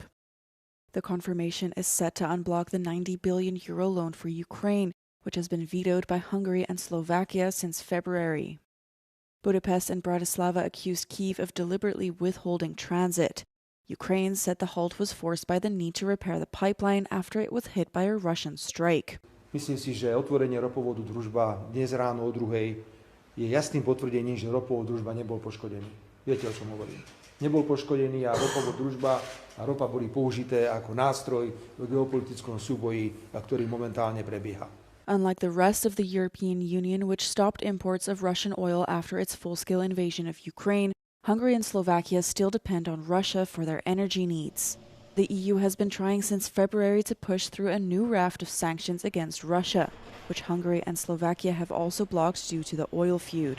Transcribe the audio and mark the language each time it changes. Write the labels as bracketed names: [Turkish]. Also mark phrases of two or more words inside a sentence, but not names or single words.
[English] The confirmation is set to unblock the €90 billion loan for Ukraine, which has been vetoed by Hungary and Slovakia since February. Budapest and Bratislava accused Kyiv of deliberately withholding transit. Ukraine said the halt was forced by the need to repair the pipeline after it was hit by a Russian strike. [Slovak] Myslím si, že otvorenie ropovodu Druzhba dnes ráno o 2:00 je jasným potvrdením, že ropovod Druzhba nebol poškodený. Viete, o čom hovorím. Nebol poškodený a ropovod Druzhba a ropa boli použité ako nástroj v geopolitickom súboji, ktorý momentálne prebieha. [English] Unlike the rest of the European Union, which stopped imports of Russian oil after its full-scale invasion of Ukraine, Hungary and Slovakia still depend on Russia for their energy needs. The EU has been trying since February to push through a new raft of sanctions against Russia, which Hungary and Slovakia have also blocked due to the oil feud.